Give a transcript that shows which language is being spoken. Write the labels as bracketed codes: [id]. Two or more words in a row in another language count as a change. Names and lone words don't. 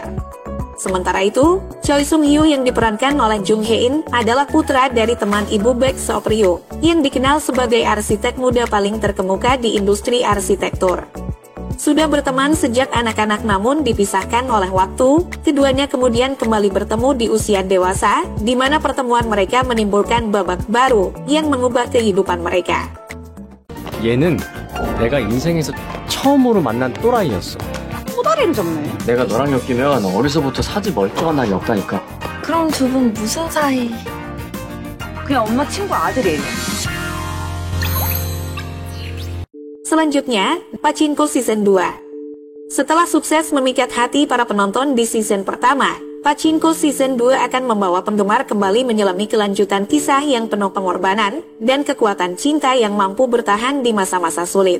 [id] Sementara itu, Choi Sung-hyo yang diperankan oleh Jung Hae-in adalah putra dari teman ibu Baek Seok-ryu yang dikenal sebagai arsitek muda paling terkemuka di industri arsitektur. Sudah berteman sejak anak-anak namun dipisahkan oleh waktu, keduanya kemudian kembali bertemu di usia dewasa, di mana pertemuan mereka menimbulkan babak baru yang mengubah kehidupan mereka. [ko] 얘는 내가 인생에서 처음으로 만난 또라이였어. 꼬다리를 잡네. 내가 너랑 엮이면 어려서부터 사지 멀쩡한 날이 없다니까. 그럼 두 분 무슨 사이? 그냥 엄마 친구 아들이에요. [id] Selanjutnya, Pachinko Season 2. Setelah sukses memikat hati para penonton di season pertama, Pachinko Season 2 akan membawa penggemar kembali menyelami kelanjutan kisah yang penuh pengorbanan dan kekuatan cinta yang mampu bertahan di masa-masa sulit.